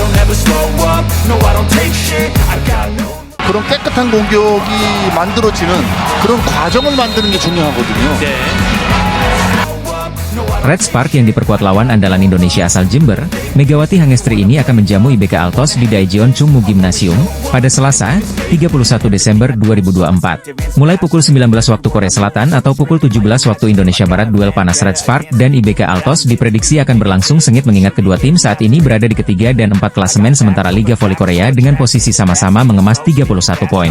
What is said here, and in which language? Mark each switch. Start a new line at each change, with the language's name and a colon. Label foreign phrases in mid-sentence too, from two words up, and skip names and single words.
Korean: 그런 깨끗한 공격이 만들어지는 그런 과정을 만드는 게 중요하거든요.
Indonesian: Red Spark yang diperkuat lawan andalan Indonesia asal Jember, Megawati Hangestri ini akan menjamu IBK Altos di Daejeon Chungmu Gymnasium pada Selasa, 31 Desember 2024. Mulai pukul 19 waktu Korea Selatan atau pukul 17 waktu Indonesia Barat, duel panas Red Spark dan IBK Altos diprediksi akan berlangsung sengit mengingat kedua tim saat ini berada di ketiga dan 4 klasemen sementara Liga Voli Korea dengan posisi sama-sama mengemas 31 poin.